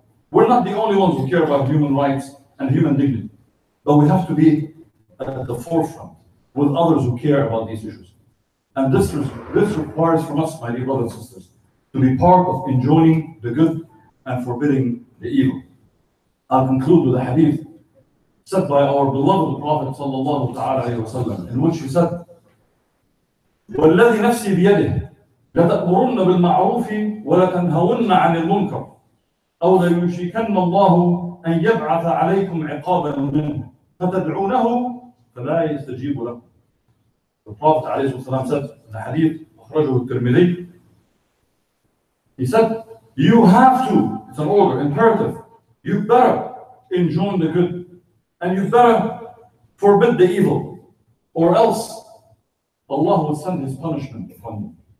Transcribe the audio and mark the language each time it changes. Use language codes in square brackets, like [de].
[en] We're not the only ones who care about human rights and human dignity, but we have to be at the forefront with others who care about these issues. And this requires from us, my dear brothers and sisters, to be part of enjoining the good and forbidding the evil. I'll conclude with a hadith said by our beloved Prophet sallallahu alaihi wasallam, in which he said, [ar] وَالَّذِي نَفْسِي بِيَدِهِ لَتَأْمُرُنَّ بِالْمَعْرُوفِ وَلَتَنْهَوُنَّ عَنِ الْمُنْكَرِ أَوْ لَيُوشِكَنَّ اللَّهُ أَنْ يَبْعَثَ عَلَيْكُمْ عِقَابًا مِنْهُ فَتَدْعُونَهُ فَلَا يَسْتَجِيبُ لَكُمْ. [en] The Prophet ﷺ said in the hadith, [ar] أخرجه الترمذي, [en] he said, you have to, it's an order, imperative, you better enjoin the good, and you better forbid the evil, or else Allah will send His punishment upon you.